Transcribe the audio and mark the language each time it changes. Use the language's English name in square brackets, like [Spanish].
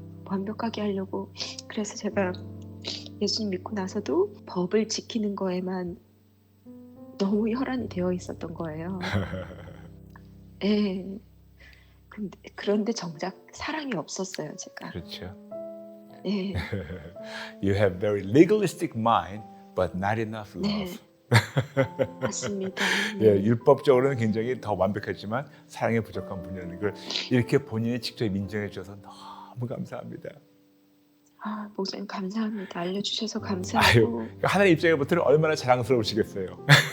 [Korean] 완벽하게 하려고 그래서 제가 예수님 믿고 나서도 법을 지키는 거에만 너무 혈안이 되어 있었던 거예요. 예. 그런데 정작 사랑이 없었어요, 제가. 그렇죠. 예. [English] You have very legalistic mind, but not enough [Korean] 네. [English] love. [Korean] 맞습니다. 예, 율법적으로는 굉장히 더 완벽했지만 사랑에 부족한 분이라는 걸 이렇게 본인이 직접 인정해 주셔서 너무 감사합니다. 아, 목사님 감사합니다. 알려주셔서 아유, 감사하고. 하나님 입장에부터는 얼마나 자랑스러우시겠어요.